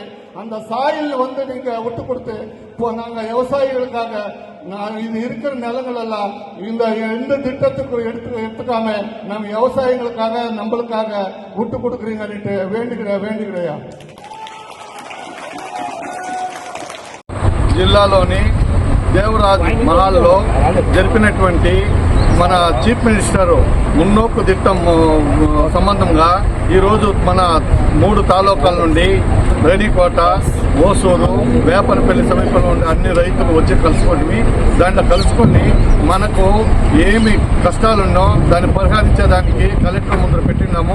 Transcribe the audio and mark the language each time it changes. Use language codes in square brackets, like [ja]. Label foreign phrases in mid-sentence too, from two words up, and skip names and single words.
[ta] அந்த சாயில் நீங்க விட்டு கொடுத்து இப்போ நாங்க விவசாயிகளுக்காக இது இருக்கிற நிலங்கள் எல்லாம் இந்த திட்டத்துக்கு எடுத்துக்காம நம்ம விவசாயிகளுக்காக நம்மளுக்காக விட்டு கொடுக்குறீங்க வேண்டுகிறையா. [te] జిల్లాలోని దేవరాజ్ మహాల్లో జరిపినటువంటి మన [en] Chief Minister [te] మున్నోపు దిట్టం సంబంధంగా ఈరోజు మన 3 తాలూకాల నుండి రేణికోట, ఓసూరు, వేపనపల్లి సమీపంలో ఉండే అన్ని రైతులు వచ్చి దాంట్లో కలుసుకొని మనకు ఏమి కష్టాలున్నో దాన్ని పరిహరించేదానికి కలెక్టర్ ముందర పెట్టినాము.